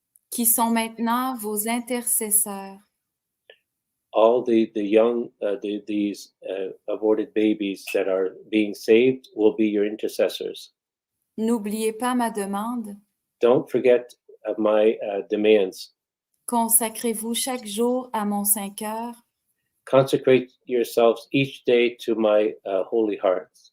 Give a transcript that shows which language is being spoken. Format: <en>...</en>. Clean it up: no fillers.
<fr>qui sont maintenant vos intercesseurs.</fr> <en>All the young, these aborted babies that are being saved will be your intercessors.</en> <fr>N'oubliez pas ma demande.</fr> <en>Don't forget my demands.</en> <fr>Consacrez-vous chaque jour à mon Saint-Cœur,</fr> <en>Consecrate yourselves each day to my holy heart.</en>